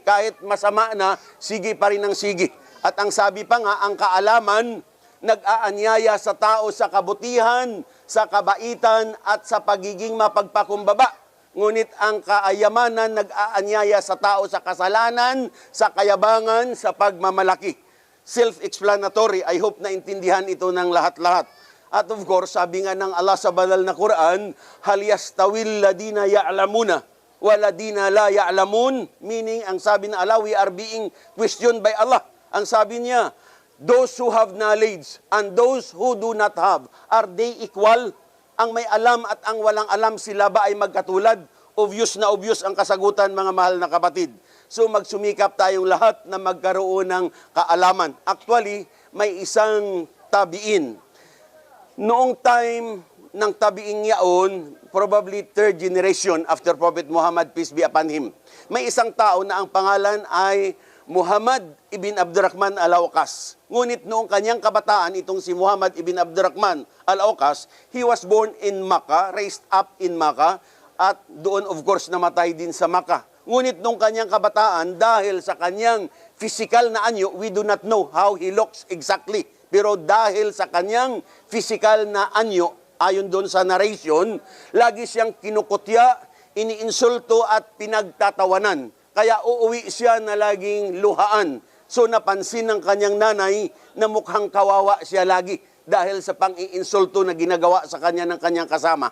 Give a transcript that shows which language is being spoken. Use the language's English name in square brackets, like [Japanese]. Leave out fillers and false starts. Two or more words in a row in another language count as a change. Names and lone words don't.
[Filipino] Kahit masama na, sige pa rin ng sige. At ang sabi pa nga, ang kaalaman nag-aanyaya sa tao sa kabutihan, sa kabaitan, at sa pagiging mapagpakumbaba. Ngunit ang kaayamanan nag-aanyaya sa tao sa kasalanan, sa kayabangan, sa pagmamalaki. Self-explanatory. [English] I hope [Filipino] na intindihan ito ng lahat-lahat. At [English] of course, [Filipino] sabi nga ng Allah sa banal na Quran, [Arabic] هل يستوي الذين يعلمون والذين لا يعلمون, [English] meaning [Filipino] ang sabi ng [English] Allah, we are being questioned by Allah. [Filipino] Ang sabi niya, [English] those who have knowledge and those who do not have, are they equal? [Filipino] Ang may alam at ang walang alam, sila ba ay magkatulad? Obvious na obvious ang kasagutan, mga mahal na kapatid. So magsumikap tayong lahat na magkaroon ng kaalaman. Actually, may isang tabiin. Noong time ng tabiing yaon, [English] probably third generation after Prophet Muhammad, peace be upon him. [Filipino] May isang tao na ang pangalan ay Muhammad ibn Abdurrahman al-Awqas. Ngunit noong kanyang kabataan, itong si Muhammad ibn Abdurrahman al-Awqas, [English] he was born in Makkah, raised up in Makkah, [Filipino] at doon [English] of course [Filipino] namatay din sa Makkah. Ngunit noong kanyang kabataan, dahil sa kanyang physical na anyo, [English] we do not know how he looks exactly. [Filipino] Pero dahil sa kanyang physical na anyo, ayon doon sa narration, lagi siyang kinukutya, iniinsulto at pinagtatawanan. Kaya uuwi siya na laging luhaan. So napansin ng kanyang nanay na mukhang kawawa siya lagi dahil sa pang-iinsulto na ginagawa sa kanya ng kanyang kasama.